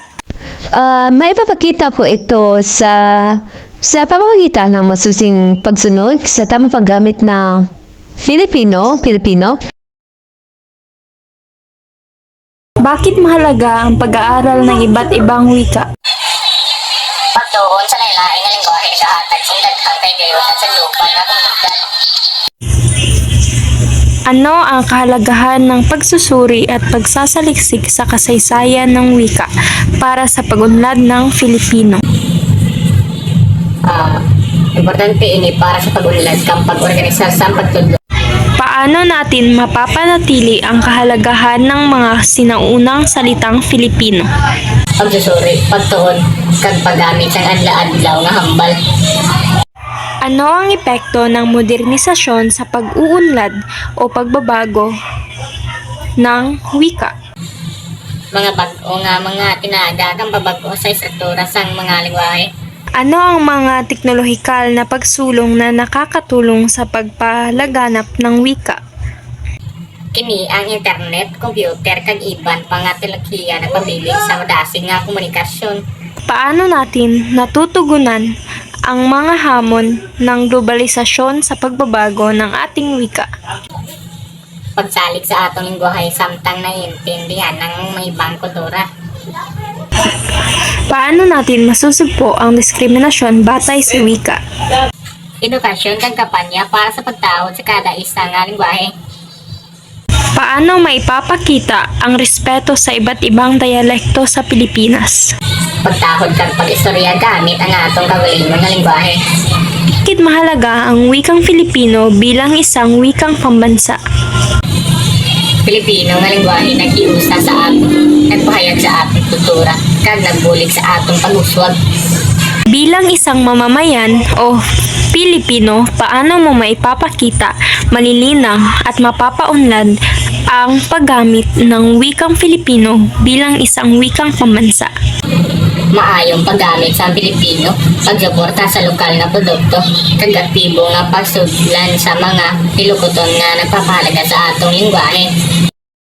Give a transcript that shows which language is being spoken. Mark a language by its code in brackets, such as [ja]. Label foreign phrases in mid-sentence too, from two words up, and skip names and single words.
[tl] Maipapakita po ito sa pamamagitan ng masusing pagsunod sa tamang paggamit ng Filipino Bakit mahalaga ang pag-aaral ng iba't ibang wika? [hil] Pagtuon sa lain-lain nga lingwahe sa hatag sa daghang kaygayon at sa global nga komunidad. [tl] Ano ang kahalagahan ng pagsusuri at pagsasaliksik sa kasaysayan ng wika para sa pag-unlad ng Filipino? [hil] Importante ini para sa pag-unlad kang pag-organisar sa pagtudlo. [tl] Paano natin mapapanatili ang kahalagahan ng mga sinaunang salitang Filipino? Pagsusuri, [hil] pagtuon, kag paggamit sa adla-adlaw nga hambal. [tl] Ano ang epekto ng modernisasyon sa pag-uunlad o pagbabago ng wika? [hil] Mga bag-o nga mga tinaga kang pabag-o sa istruktura sang mga lingwahe. [tl] Ano ang mga teknolohikal na pagsulong na nakakatulong sa pagpalaganap ng wika? [hil] Kini ang internet, computer, kag iban pa nga teknolohiya na pabilig sa madasig nga komunikasyon. [tl] Paano natin natutugunan ang mga hamon ng globalisasyon sa pagbabago ng ating wika? [hil] Pagsalig sa atong lingwahe samtang [tl] naiintindihan ng may ibang kultura. Paano natin masusugpo ang diskriminasyon batay sa wika? [hil] Edukasyon kag kampanya para sa pagtawad sa kada isa nga lingwahe. [tl] Paano maipapakita ang respeto sa iba't ibang dialekto sa Pilipinas? [hil] Pagtahod kag pag-istorya gamit ang atong kaugalingon nga lingwahe. [tl] Bakit mahalaga ang wikang Filipino bilang isang wikang pambansa? [hil] Pilipino nga lingwahe naghiusa sa aton, nagpahayag sa atong kultura, kag nagbulig sa atong pag-uswag. [tl] Bilang isang mamamayan o Pilipino, paano mo maipapakita, malilinang at mapapaunlad ang paggamit ng wikang Filipino bilang isang wikang pambansa? [hil] Maayong paggamit sa Pilipino, pagsuporta sa lokal nga produkto, kag aktibo nga pagsudlan sa mga pilukoton nga nagpapahalaga sa atong lingwahe.